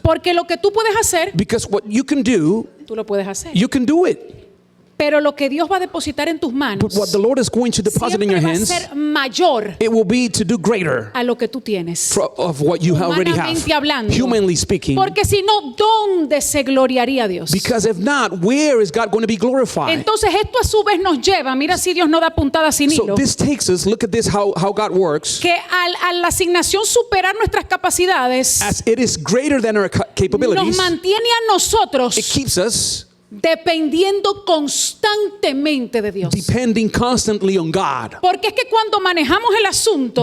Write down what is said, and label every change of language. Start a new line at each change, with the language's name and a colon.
Spanish: Porque lo que tú puedes hacer,
English: Because what you can do,
Spanish: tú lo puedes hacer.
English: you can do it.
Spanish: Pero lo que Dios va a depositar en tus manos
English: But what the Lord is going to deposit in
Spanish: siempre
English: your
Spanish: va a
English: hands,
Spanish: ser mayor
English: it will be to do greater
Spanish: a lo que tú tienes.
English: of what you already have.
Spanish: Humanamente hablando.
English: Humanly speaking.
Spanish: Porque si no, ¿dónde se gloriaría Dios?
English: Because if not, where is God going to be glorified?
Spanish: Entonces esto a su vez nos lleva, mira si Dios no da puntada sin
English: So
Spanish: hilo,
English: this takes us, look at this, how God works.
Spanish: que a la asignación superar nuestras capacidades
English: As it is greater than our
Spanish: nos
English: capabilities,
Spanish: mantiene a nosotros
English: it keeps us
Spanish: dependiendo constantemente de Dios.
English: depending constantly on God.
Spanish: Porque es que cuando manejamos el asunto,